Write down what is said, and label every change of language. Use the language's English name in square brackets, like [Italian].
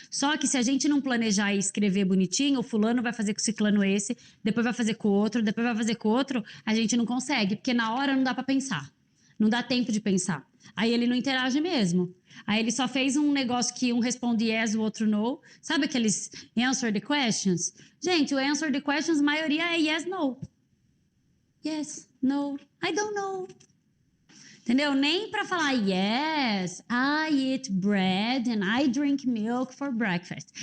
[Portuguese] Só que se a gente não planejar e escrever bonitinho, o fulano vai fazer com o ciclano esse, depois vai fazer com o outro, depois vai fazer com o outro, a gente não consegue, porque na hora não dá para pensar. Não dá tempo de pensar. Aí ele não interage mesmo. Aí ele só fez um negócio que um responde yes, o outro no. Sabe aqueles [English] answer the questions? [Portuguese] Gente, o [English] answer the questions, [Portuguese] a maioria é yes, no. [English] Yes, no, I don't know. [Portuguese] Entendeu? Nem para falar [English] yes, I eat bread and I drink milk for breakfast.